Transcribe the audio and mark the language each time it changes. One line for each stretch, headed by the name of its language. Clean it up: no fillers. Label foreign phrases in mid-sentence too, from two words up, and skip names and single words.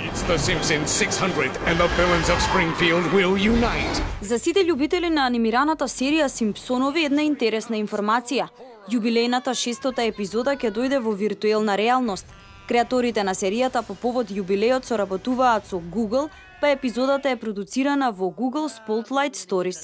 English: The Simpsons 600 and the villains of Springfield will unite.
Macedonian: За сите љубители на анимираната серија Симпсонови една интересна информација. Јубилејната 600-та епизода ќе дојде во виртуелна реалност. Креаторите на серијата по повод јубилејот соработуваат со Google, па епизодата е продуцирана во Google Spotlight Stories.